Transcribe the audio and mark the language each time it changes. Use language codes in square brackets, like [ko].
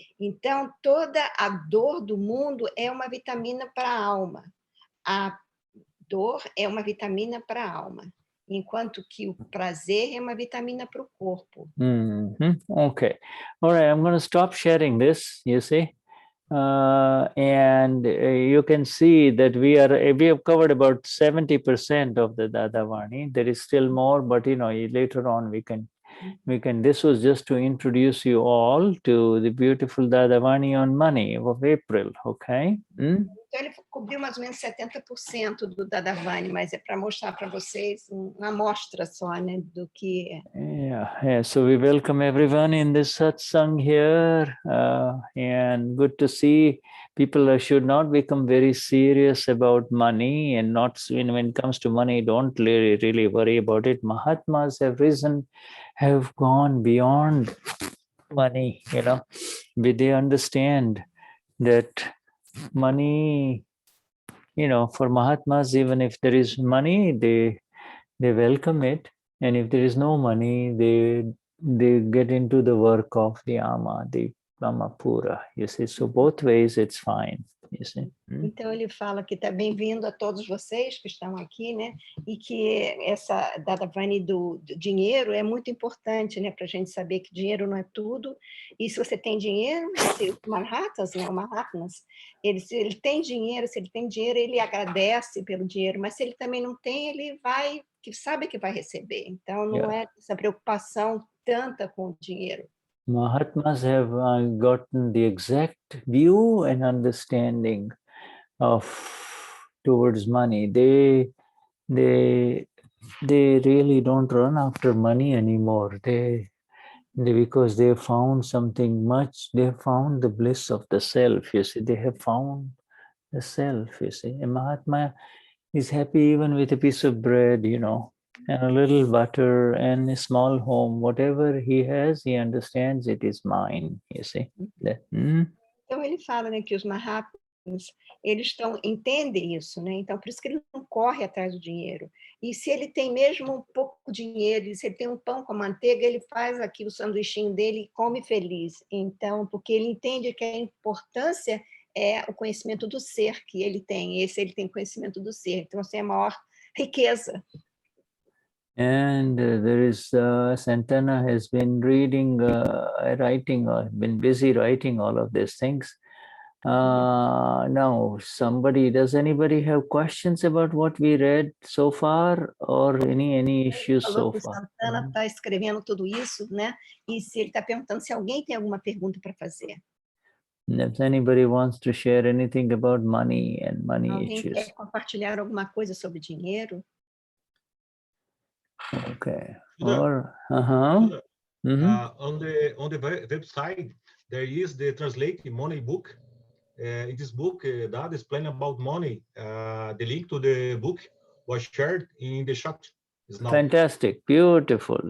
[pt] Então, toda a dor do mundo é uma vitamina para a alma. A dor é uma vitamina para a alma, enquanto que o prazer é uma vitamina para o corpo. [en] Okay. All right, I'm going to stop sharing this, you see. And you can see that we have covered about 70% of the Dadavani. There is still more, but you know, later on we can, this was just to introduce you all to the beautiful Dadavani on money of April, okay? [pt] Então ele cobriu mais ou menos 70% do Dadavani, mas é para mostrar para vocês uma amostra só, né, do que é. [en] Yeah. So we welcome everyone in this satsang here, and good to see people should not become very serious about money, and not when it comes to money, don't really worry about it. Mahatmas have gone beyond money, you know. They understand that money, you know, for Mahatmas, even if there is money, they welcome it. And if there is no money, they get into the work of the ama. They Brahmapura. You see, so both ways it's fine. You see. [pt] Então ele fala que está bem-vindo a todos vocês que estão aqui, né? E que essa Dadavani do dinheiro é muito importante, né? Para a gente saber que dinheiro não é tudo. E se você tem dinheiro, os Mahatmas, né? O Mahatmas, se ele tem dinheiro, ele agradece pelo dinheiro. Mas se ele também não tem, ele vai, que sabe que vai receber. Então não é essa preocupação tanta com o dinheiro. [en] Mahatmas have gotten the exact view and understanding of towards money. They really don't run after money anymore. They because they found something much. They found the bliss of the self. You see, they have found the self. You see, a Mahatma is happy even with a piece of bread, you know, and a little butter and a small home. Whatever he has, he understands it is mine. You see. [pt] Então ele fala, né, que os Mahatmas, eles entendem isso, né? Então por isso que ele não corre atrás do dinheiro. E se ele tem mesmo um pouco de dinheiro, se ele tem um pão com manteiga, ele faz aqui o sanduichinho dele e come feliz. Então, porque ele entende que a importância é o conhecimento do ser que ele tem. Ele tem conhecimento do ser. Então, assim, é a maior riqueza. [en] And there is Santana has been reading, writing, or been busy writing all of these things. Now, does anybody have questions about what we read so far, or any issues so far? [pt] Santana está escrevendo tudo isso, né? E se ele está perguntando se alguém tem alguma pergunta para fazer. [en] If anybody wants to share anything about money and money issues. [pt] Alguém quer compartilhar alguma coisa sobre dinheiro? [en] Okay. Or on the website there is the translated money book. In this book, Dad explained about money. The link to the book was shared in the chat. Fantastic, beautiful.